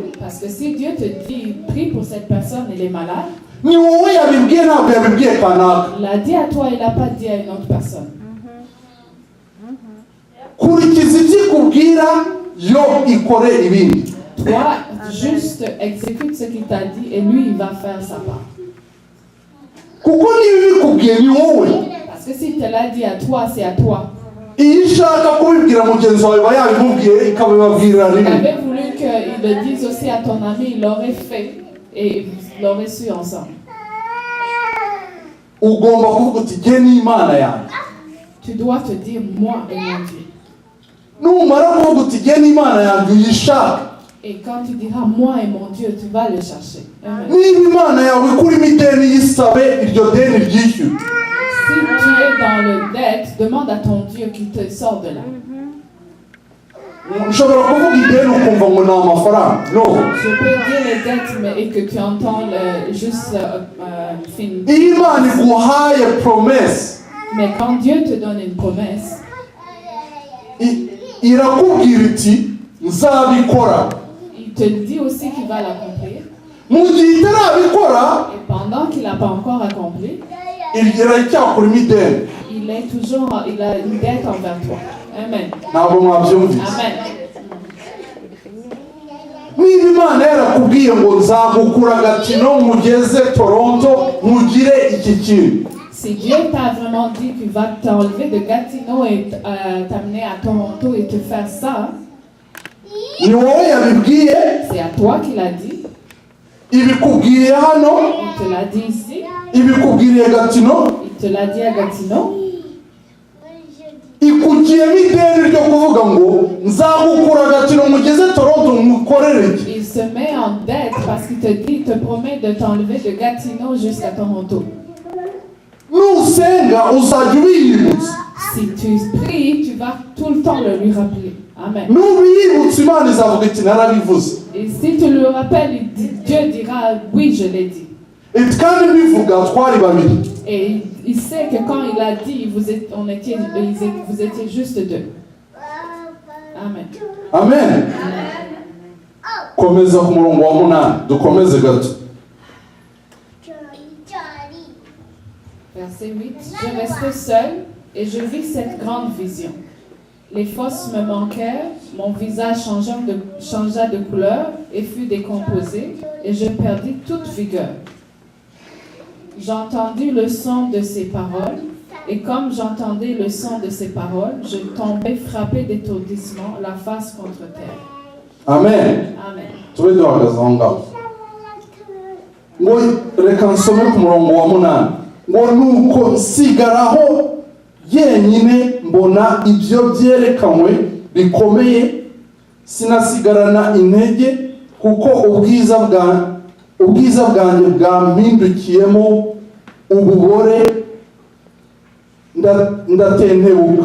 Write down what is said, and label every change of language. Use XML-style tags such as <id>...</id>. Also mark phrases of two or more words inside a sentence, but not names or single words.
<fr>Parce que si Dieu te dit, prie pour cette personne, elle est malade,</fr> <rw>ni wowe yabibwiye ntabwo yabibwiye kanaka.</rw> <fr>il l'a dit à toi, il l'a pas dit à une autre personne.</fr> <rw>Kurikiza ibyo ikubwira yo ikore ibindi.</rw> <fr>Toi, juste exécute ce qu'il t'a dit et lui, il va faire sa part.</fr> <rw>Kuko niba ibikubwiye ni wowe.</rw> <fr>Parce que s'il te l'a dit à toi, c'est à toi.</fr> <rw>Iyo ushaka kubibwira mugenzi wawe aba yabimubwiye ikabibabwira</rw> <fr>Il</fr> <rw>rimwe.</rw> <fr>avait voulu qu'il le dise aussi à ton ami, il l'aurait fait et ils l'auraient su ensemble.</fr> <rw>Ugomba kuvuga uti jye ni Imana yanjye.</rw> <fr>Tu dois te dire, moi et mon Dieu.</fr> <rw>Numara kuvuga uti jye ni Imana yanjye uyishaka.</rw> <fr>Et quand tu diras, moi et mon Dieu, tu vas le chercher.</fr> <rw>Amen. Niba Imana yawe ikurimo ideni yisabe iryo deni ryishyure.</rw> <fr>Si tu es dans le dette, demande à ton Dieu qu'il te sorte de là.</fr> <rw>Ushobora kuvuga ideni ukumva ngo ni amafaranga. No.</rw> <fr>Je peux dire les dettes mais, et que tu entends juste fin.</fr> <rw>Iyo Imana iguhaye promesse,</rw> <fr>Mais quand Dieu te donne une promesse,</fr> <rw>irakubwira iti nzabikora.</rw> <fr>il te dit aussi qu'il va l'accomplir.</fr> <rw>Mu gihe itarabikora,</rw> <fr>Et pendant qu'il n'a pas encore accompli,</fr> <rw>iracyakurimo ideni.</rw> <fr>il a une dette envers toi.</fr> <rw>Amen. Ntabwo mwabyumvise. Amen. Niba Imana yarakubwiye ngo nzagukura Gatineau mugeze Toronto mugire iki kintu,</rw> <fr>Si Dieu t'a vraiment dit qu'il va t'enlever de Gatineau et t'amener à Toronto et te faire ça,</fr> <rw>ni wowe yabibwiye,</rw> <fr>c'est à toi qu'il a dit.</fr> <rw>ibikubwiye hano,</rw> <fr>Il te l'a dit ici.</fr> <rw>ibikubwiriye Gatino,</rw> <fr>Il te l'a dit à Gatineau.</fr> <rw>ikugiyemo ideni ryo kuvuga ngo nzagukura Gatino mugeze Toronto mukorere.</rw> <fr>Il se met en dette parce qu'il te dit, il te promet de t'enlever de Gatineau jusqu'à Toronto.</fr> <rw>Nusenga uzajya ubiyibutsa.</rw> <fr>Si tu pries, tu vas tout le temps le lui rappeler.</fr> <rw>Amen. Nubiyibutsa Imana izavuga iti narabivuze.</rw> <fr>Et si tu le rappelles, Dieu dira, oui, je l'ai dit.</fr> <rw>Iti kandi bivuga twari babiri.</rw> <fr>Et il sait que quand il a dit, vous étiez juste deux.</fr> <rw>Amen. Amen. Komeza ku murongo wa 8, dukomeze gato.</rw> <fr>Verset 8. Je restais seul et je vis cette grande vision. Les forces me manquèrent, mon visage changea de couleur et fut décomposé, et je perdis toute vigueur. J'entendis le son de ses paroles, et comme j'entendais le son de ses paroles, je tombais frappé d'étourdissement, la face contre terre.</fr> <rw>Amen. Amen. Tube duhagaze aho ngaho. Ngo reka nsome ku murongo wa 8. Ngo nuko nsigaraho yenyine mbona ibyo byerekanwe bikomeye, sinasigarana intege kuko ubwiza bwanjye bwampindukiyemo ububore, ndatentebuka.</rw>